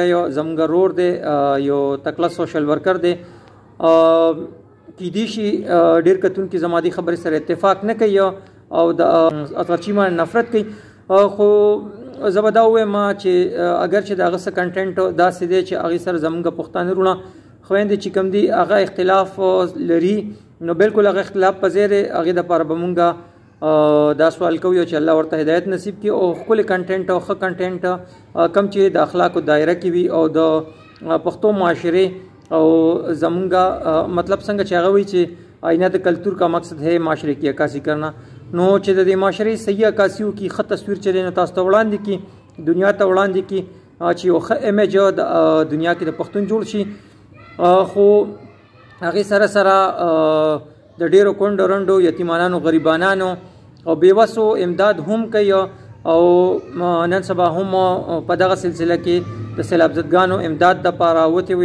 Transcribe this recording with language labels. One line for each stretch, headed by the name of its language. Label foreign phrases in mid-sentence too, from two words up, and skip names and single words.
Pashto: زموږ رور دی، یو تکړه سوشل ورکر دی، کیدای شي ډیر کتونکي زما دې خبرې سره اتفاق نه کوي او د اصغر چیما نفرت کوي، خو زه به دا ووایم چې اگر چې د هغه څه کنټینټ داسې دی چې هغې سره زموږ پښتانه وروڼه خویندې چې کوم دي هغه اختلاف لري، نو بالکل هغه اختلاف په ځای دی. هغې دپاره به مونږ دا سوال کوي چې الله ورته هدایت نصیب کړي او ښکلی کنټینټ او ښه کنټینټ کم چې د اخلاقو دایره کې وي او د پښتو معاشرې او زمونږ مطلب څنګه چې هغه وایي چې آئینه د کلتور
Urdu: کا مقصد ہے معاشرے کی عکاسی کرنا،
Pashto: نو چې د دې معاشرې صحیح عکاسي وکړي، ښه تصویر چې دی نو تاسو ته وړاندې کړي، دنیا ته وړاندې کړي چې یو ښه امیج د دنیا کې د پښتون جوړ شي. خو هغې سره سره د ډیرو کونډو رنډو یتیمانانو غریبانانو او بیوسو امداد هم کوي او نن سبا هم په دغه سلسله کې د سیلاب زدګانو امداد دپاره وتې